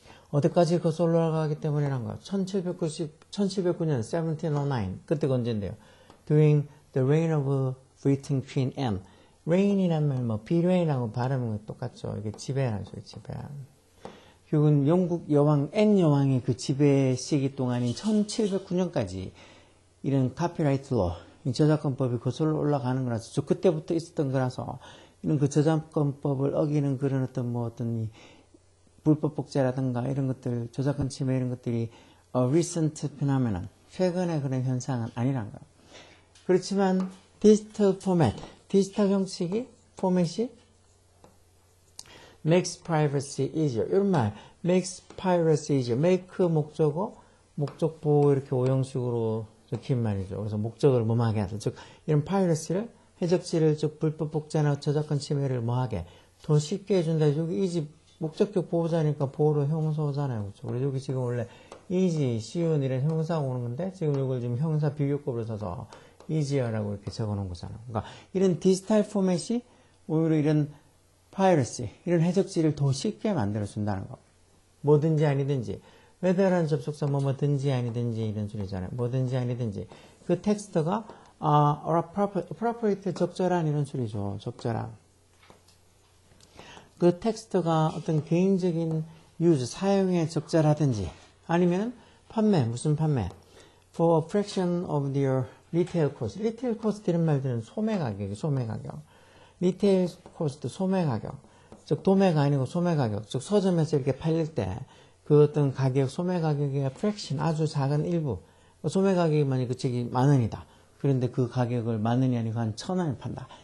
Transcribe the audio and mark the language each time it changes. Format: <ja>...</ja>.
<ko>어디까지 거슬러 올라가기 때문이란 거야. 1709년 1709 그때가 언젠데요.</ko> <en>During the reign of Britain Queen Anne.</en> <ko>reign이란 말 뭐 비레인하고 발음은 똑같죠. 이게 지배라는 소리, 지배. 결국은 영국 여왕 앤 여왕의 그 지배 시기 동안인 1709년까지 이런 카피라이트 로, 저작권법이 거슬러 올라가는 거라서 저 그때부터 있었던 거라서 이런 그 저작권법을 어기는 그런 어떤 이 불법 복제라든가 이런 것들, 저작권 침해 이런 것들이</ko> <en>recent phenomenon,</en> <ko>최근의 그런 현상은 아니란 거예요. 그렇지만 디지털 형식이 포맷이</ko> <en>makes privacy easier.</en> <ko>이런 말,</ko> <en>makes piracy easier.</en> <ko>make 목적어, 목적보 이렇게 오형식으로 적힌 말이죠. 그래서 목적을 뭐하게 하다. 즉, 이런 piracy를, 해적질을, 즉, 불법 복제나 저작권 침해를 뭐하게, 더 쉽게 해준다. 여기 easy, 목적격 보호자니까 보호로 형용사잖아요. 그렇죠? 그래서 여기 지금 원래 easy, 쉬운 이런 형용사가 오는 건데, 지금 이걸 지금 형용사 비교급으로 써서 easier라고 이렇게 적어 놓은 거잖아요. 그러니까 이런 디지털 포맷이 오히려 이런 piracy, 이런 해적질을 더 쉽게 만들어준다는 거. 뭐든지 아니든지. whether라는 접속사 뭐든지 아니든지 이런 소리잖아요. 뭐든지 아니든지. 그 텍스트가 appropriate, 적절한 이런 소리죠. 적절한. 그 텍스트가 어떤 개인적인 use, 사용에 적절하든지, 아니면 판매, 무슨 판매?</ko> <en>For a fraction of their retail cost.</en> <ko>retail cost 이런 말들은 소매 가격이 소매 가격. retail cost, 소매 가격. 즉, 도매가 아니고 소매 가격. 즉, 서점에서 이렇게 팔릴 때, 그 어떤 가격, 소매 가격의 fraction, 아주 작은 일부. 소매 가격이 만약 그 책이 10,000원이다. 그런데 그 가격을 10,000원이 아니고 한 1,000원에 판다.</ko>